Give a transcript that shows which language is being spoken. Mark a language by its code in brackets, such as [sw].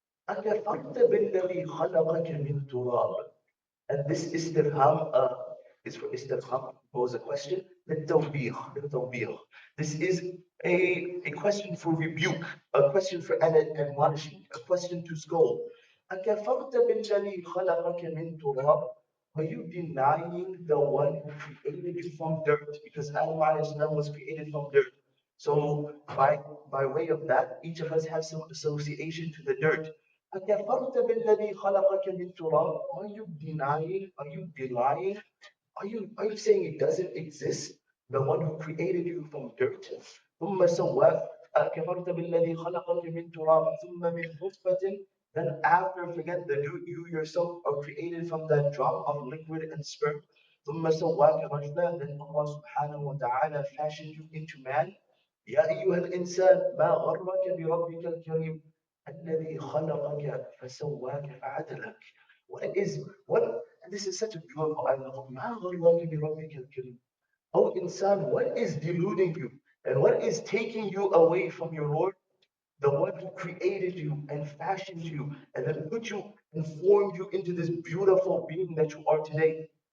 [ar] أَكَفَرْتَ بِالَّذِي خَلَقَكَ مِنْ تُرَابٍ. [en] And this istifham is for istifham, pose a question. [ar] للتوبيخ. [en] This is a question for rebuke, a question for admonishment, a question to scold. [ar] أكفرت بالذي خلقك من تراب? [en] Are you denying the one who created you from dirt? Because Adam alayhi salam was created from dirt. So by way of that, each of us has some association to the dirt. [ar] أكفرت بالذي خلقك من تراب? [en] Are you denying? Are you denying? Are you saying it doesn't exist? The one who created you from dirt? [ar] ثم سواك أكفرت بالذي خلقك من تراب ثم من نطفة. [en] Then after, forget that you yourself are created from that drop of liquid and sperm. [ar] ثم سواك رجلا. [en] Then Allah subhanahu wa ta'ala fashioned you into man. [ar] يا أيها الإنسان ما غرك بربك الكريم الذي خلقك فسواك فعدلك. [en] What this is such a beautiful ayah. [ar] ما غرك بربك الكريم. [en] Oh insan, what is deluding you and what is taking you away from your Lord? The one who created you and fashioned you and then put you and formed you into this beautiful being that you are today.